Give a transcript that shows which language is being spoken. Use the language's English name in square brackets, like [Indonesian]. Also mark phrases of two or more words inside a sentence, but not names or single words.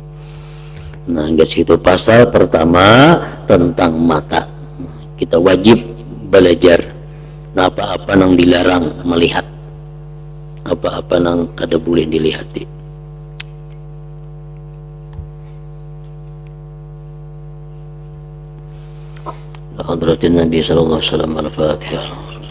[Banjar] Nah, guys, itu pasal pertama tentang mata. Kita wajib belajar apa-apa yang dilarang melihat, apa-apa yang kada boleh dilihati. [Arabic] حضرة النبي صلى الله عليه وسلم, al-Fatihah.